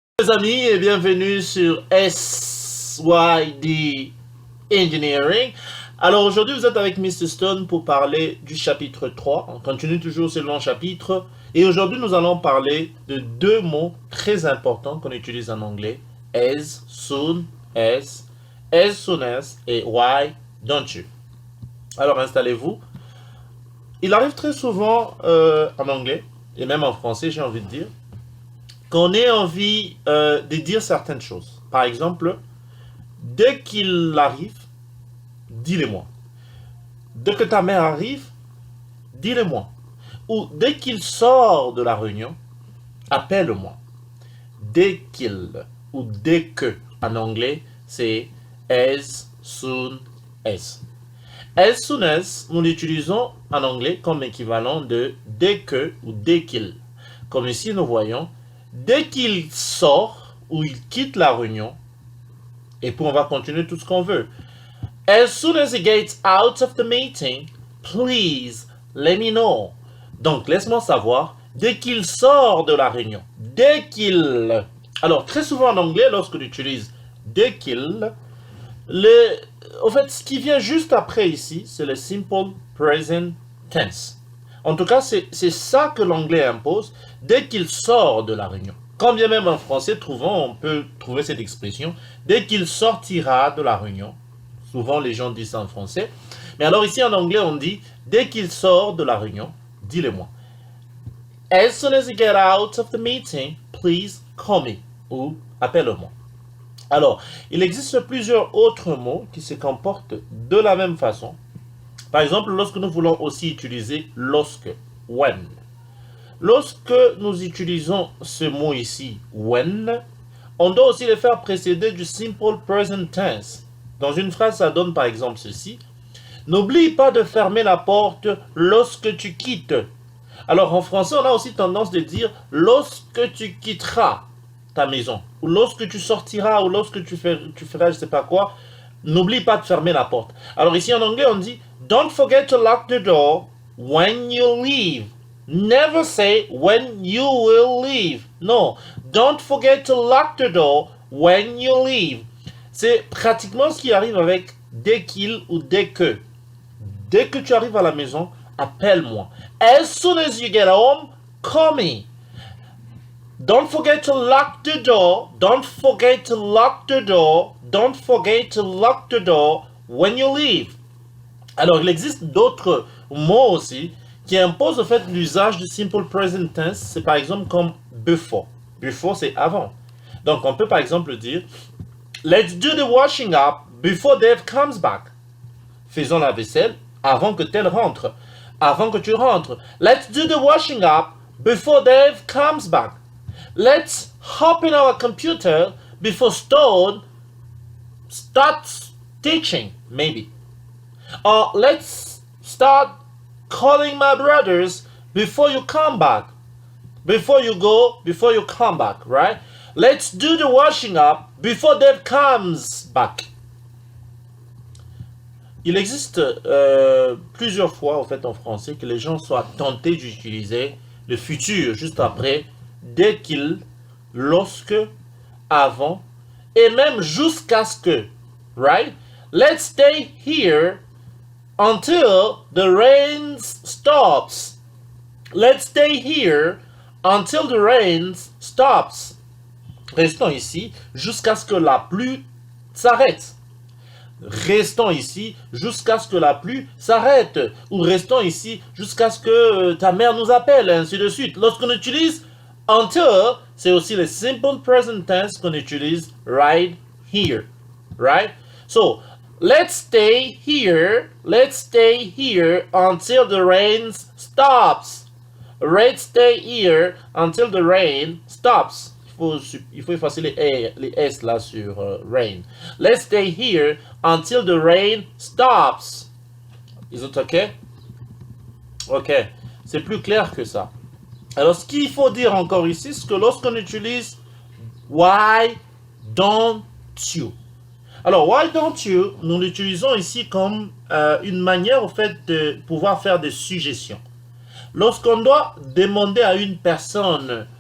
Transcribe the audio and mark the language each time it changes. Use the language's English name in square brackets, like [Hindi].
[French] Les amis et bienvenue sur SYD Engineering. Alors aujourd'hui vous êtes avec Mr. Stone pour parler du chapitre 3. On continue toujours ce long chapitre et aujourd'hui nous allons parler de deux mots très importants qu'on utilise en anglais. [English] As soon as et why don't you. [French] Alors installez-vous. Il arrive très souvent en anglais et même en français j'ai envie de dire qu'on ait envie de dire certaines choses. Par exemple, dès qu'il arrive, dis-le-moi. Dès que ta mère arrive, dis-le-moi. Ou dès qu'il sort de la réunion, appelle-moi. Dès qu'il ou dès que, en anglais, c'est as soon as. As soon as, nous l'utilisons en anglais comme équivalent de dès que ou dès qu'il. Comme ici, nous voyons dès qu'il sort ou il quitte la réunion, et puis on va continuer tout ce qu'on veut. [English] As soon as he gets out of the meeting, please let me know. [French] Donc, laisse-moi savoir dès qu'il sort de la réunion. Dès qu'il... Alors, très souvent en anglais, lorsque tu utilises dès qu'il, en fait, ce qui vient juste après ici, c'est le simple present tense. En tout cas, c'est ça que l'anglais impose dès qu'il sort de la réunion. Quand bien même en français, on peut trouver cette expression, dès qu'il sortira de la réunion. Souvent, les gens disent ça en français. Mais alors ici, en anglais, on dit, dès qu'il sort de la réunion, dis-le-moi. [English] As soon as you get out of the meeting, please call me. [French] Ou appelle-moi. Alors, il existe plusieurs autres mots qui se comportent de la même façon. Par exemple, lorsque nous voulons aussi utiliser lorsque, when. Lorsque nous utilisons ce mot ici, when, on doit aussi le faire précéder du simple present tense. Dans une phrase, ça donne par exemple ceci. N'oublie pas de fermer la porte lorsque tu quittes. Alors en français, on a aussi tendance de dire lorsque tu quitteras ta maison. Ou lorsque tu sortiras, ou lorsque tu feras je ne sais pas quoi. N'oublie pas de fermer la porte. Alors ici en anglais, on dit [English] don't forget to lock the door when you leave. Never say when you will leave. No, don't forget to lock the door when you leave. [French] C'est pratiquement ce qui arrive avec dès qu'il ou dès que. Dès que tu arrives à la maison, appelle-moi. [English] As soon as you get home, call me. Don't forget to lock the door. Don't forget to lock the door. Don't forget to lock the door when you leave. [French] Alors, il existe d'autres mots aussi qui imposent au fait l'usage du simple present tense. C'est par exemple comme before. Before, c'est avant. Donc, on peut par exemple dire [English] let's do the washing up before Dave comes back. [French] Faisons la vaisselle avant que tel rentre. Avant que tu rentres. [English] Let's do the washing up before Dave comes back. Let's hop in our computer before Stone starts teaching, maybe. Or let's start calling my brothers before you come back. Before you go, before you come back, right? Let's do the washing up before Dave comes back. [French] Il existe plusieurs fois, en fait, en français, que les gens soient tentés d'utiliser le futur juste après, dès qu'il, lorsque, avant, et même jusqu'à ce que, right? [English] Let's stay here until the rain stops. Let's stay here until the rain stops. [French] Restons ici jusqu'à ce que la pluie s'arrête. Restons ici jusqu'à ce que la pluie s'arrête. Ou restons ici jusqu'à ce que ta mère nous appelle, ainsi de suite. Lorsqu'on utilise until, c'est aussi le simple present tense qu'on utilise right here. [English] Right? So, let's stay here until the rain stops. Let's stay here until the rain stops. [French] Il faut effacer les S là sur rain. [English] Let's stay here until the rain stops. Is it okay? Ok. [French] C'est plus clair que ça. Alors, ce qu'il faut dire encore ici, c'est que lorsqu'on utilise why don't you? Alors, why don't you, nous l'utilisons ici comme une manière, au fait, de pouvoir faire des suggestions. Lorsqu'on doit demander à une personne